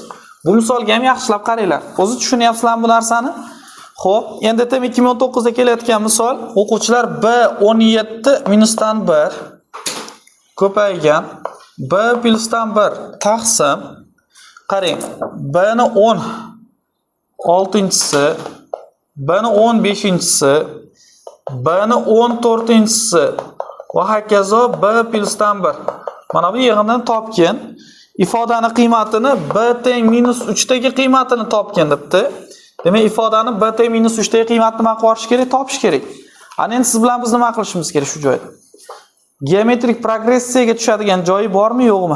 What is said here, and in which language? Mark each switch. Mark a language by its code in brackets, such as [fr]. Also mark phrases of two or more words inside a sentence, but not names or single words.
[uz] Bu misolga ham yaxshilab qaranglar. O'zi tushunyapsizlarmi bu narsani? Xo'p, endi DTM 2019 da kelayotgan misol, o'quvchilar B17 minusdan 1 ko'paygan B plusdan 1 taqsim qarang, B ni 10 6-si, B ni 15-si, B ni 14-si va hokazo B plusdan 1. Mana bu yig'indan topgan ifodani qiymatini B teng minus 3 dagi qiymatini topgan debdi. Demak, ifodani B teng minus 3 dagi qiymatni nima qilish kerak? Topish kerak. Ana endi siz bilan biz nima qilishimiz kerak shu joyda? Geometrik progressiyaga tushadigan joyi bormi, yo'qmi?